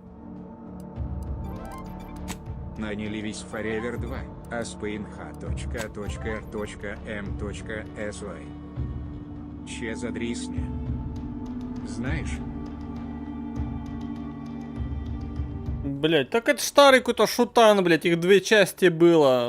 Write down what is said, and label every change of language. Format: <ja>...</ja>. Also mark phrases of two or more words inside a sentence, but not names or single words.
<ru>Нанялись Forever 2, aspinha.r.m.sy. Че за дрисня? Знаешь? Блять, так это старый какой-то шутан, блять, их 2 части было.</ru>